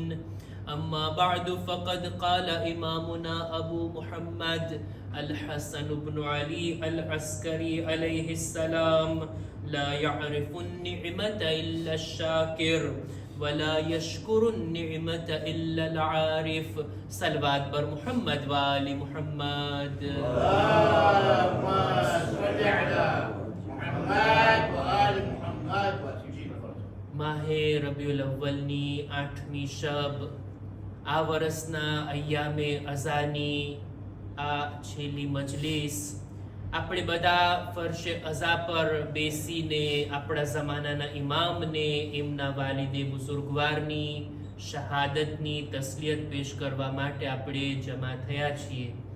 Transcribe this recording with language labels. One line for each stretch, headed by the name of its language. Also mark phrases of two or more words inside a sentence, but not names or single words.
Arabic: أما بعد فقد قال إمامنا أبو محمد الحسن بن علي العسكري عليه السلام: لا يعرف النعمة إلا الشاكر ولا يشكر النعمة إلا العارف.
Persian: صلوات بر محمد وآل محمد.
Arabic: اللهم صل على محمد وآل محمد وعجل فرجهم.
Gujarati: માહ રબીઉલ અવ્વલની 8મી શબ, આ વર્ષના અય્યામે અઝાની આ છેલ્લી મજલિસ આપણે બધા ફરશે અઝા પર બેસીને આપણા જમાનાના ઇમામને એમના વાલિદે બુઝુર્ગવારની શહાદતની તસ્લિયત પેશ કરવા માટે આપણે જમા થયા છીએ.